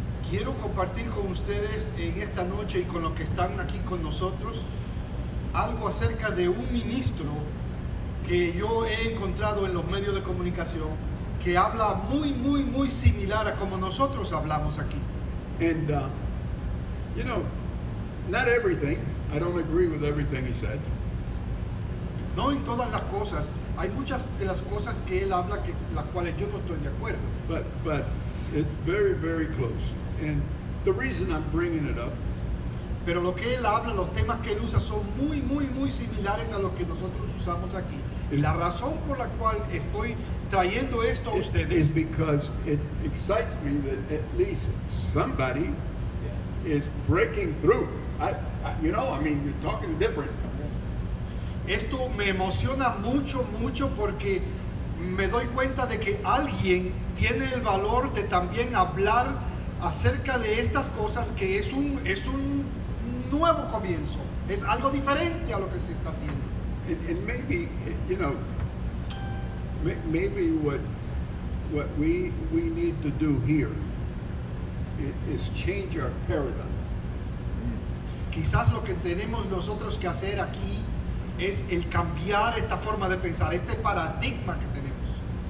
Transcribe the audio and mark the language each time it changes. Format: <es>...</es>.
<es>Quiero compartir con ustedes en esta noche y con los que están aquí con nosotros algo acerca de un ministro que yo he encontrado en los medios de comunicación que habla muy similar a como nosotros hablamos aquí.</es> <en>And you know, not everything. I don't agree with everything he said.</en> <es>No en todas las cosas. Hay muchas de las cosas que él habla que las cuales yo no estoy de acuerdo.</es> <en>But it's very close. And the reason I'm bringing it up,</en> <es>pero lo que él habla, los temas que él usa son muy similares a los que nosotros usamos aquí. Y la razón por la cual estoy trayendo esto a ustedes</es> <en>is because it excites me that at least somebody is breaking through. You know, I mean, you're talking different.</en> <es>Esto me emociona mucho porque me doy cuenta de que alguien tiene el valor de también hablar acerca de estas cosas, que es un nuevo comienzo, es algo diferente a lo que se está haciendo.</es> <en>And maybe, you know, maybe what we need to do here is change our paradigm.</en> <es>Quizás lo que tenemos nosotros que hacer aquí es el cambiar esta forma de pensar, este paradigma que tenemos.</es>